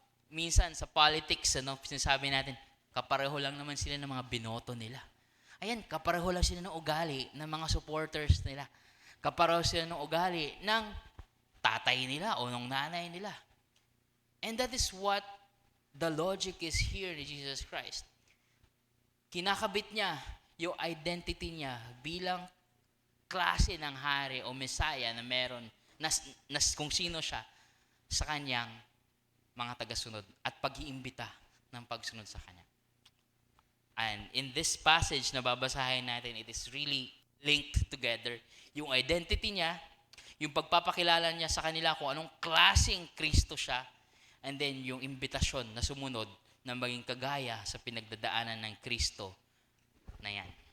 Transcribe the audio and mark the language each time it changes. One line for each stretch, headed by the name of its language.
Filipino: Minsan sa politics, sinasabi natin, kapareho lang naman sila ng mga binoto nila. Ayan, kapareho lang sila ng ugali ng mga supporters nila. Kapareho sila ng ugali ng tatay nila o ng nanay nila.
English: And that is what the logic is here ni Jesus Christ.
Filipino: Kinakabit niya yung identity niya bilang klase ng hari o Messiah na meron, kung sino siya sa kanyang mga tagasunod at pag-iimbita ng pagsunod sa Kanya.
English: And in this passage
Filipino: na babasahin natin,
English: it is really linked together.
Filipino: Yung identity niya, yung pagpapakilala niya sa kanila kung anong klaseng Kristo siya,
English: and then
Filipino: yung imbitasyon na sumunod na maging kagaya sa pinagdadaanan ng Kristo na yan.